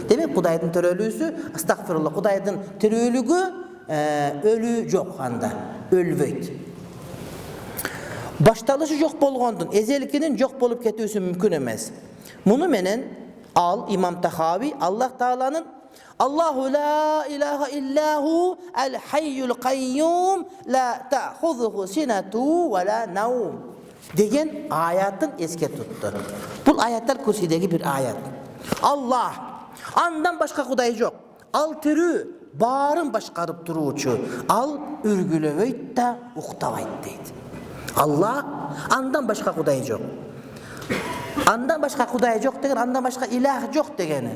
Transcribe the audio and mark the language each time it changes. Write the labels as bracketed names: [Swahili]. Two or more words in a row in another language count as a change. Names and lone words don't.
[Kyrgyz] Демек Кудайдын төрөлүүсү, астагфирулла, Кудайдын тирүүлүгү өлүү жок анда, өлбөйт. Башталышы жок болгондун эзелкинин жок болуп кетүүсү мүмкүн эмес. Муну менен ал Имам Тахави Аллах Тааланын [Arabic] الله لا إله إلا هو الحي القيوم لا تأخذه سنة ولا نوم [Kyrgyz] деген аятын эске тутту. Бул аяттар Курсидеги бир аят. Аллах, андан башка Кудай жок. Ал тирүү, баарын башкарып туруучу. Ал үргүлөбөйт да, уктабайт дейт. Аллах, андан башка Кудай жок. Андан башка Кудай жок деген, андан башка илах жок дегени.